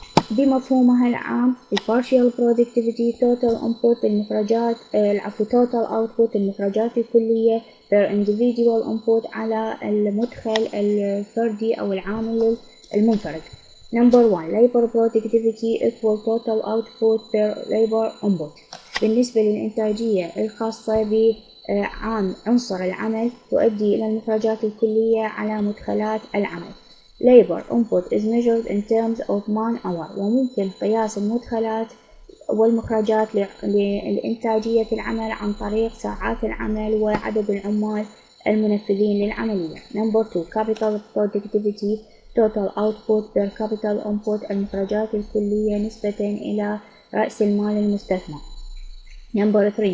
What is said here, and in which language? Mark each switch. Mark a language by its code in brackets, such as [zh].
[ar] بمفهومها العام [en] partial productivity total input [ar] المخرجات [en] total output [ar] المخرجات الكلية [en] per individual input [ar] على المدخل الفردي أو العامل المنفرد. [en] Number 1. Labor productivity equal total output per labor input. [ar] بالنسبة للإنتاجية الخاصة عنصر العمل تؤدي إلى المخرجات الكلية على مدخلات العمل. [en] Labor input is measured in terms of man-hour. [ar] وممكن قياس المدخلات والمخرجات للإنتاجية العمل عن طريق ساعات العمل وعدد العمال المنفذين للعملية. Number 2. [en] Capital productivity total output per capital input [ar] المخرجات الكلية نسبة إلى رأس المال المستثمر. [en] Number 3.